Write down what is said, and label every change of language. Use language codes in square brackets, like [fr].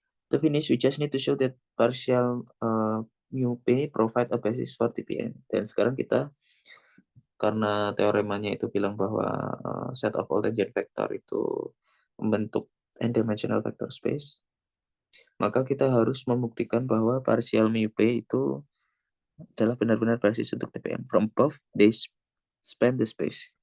[en] To finish, we just need to show that partial mu p provide a basis for TPM. [id] Dan sekarang kita, karena teoremanya itu bilang bahwa [en] set of all tangent vector [id] itu membentuk [en] n-dimensional vector space, [id] maka kita harus membuktikan bahwa partial mu p itu adalah benar-benar basis untuk TPM. [en] From above, they span the space.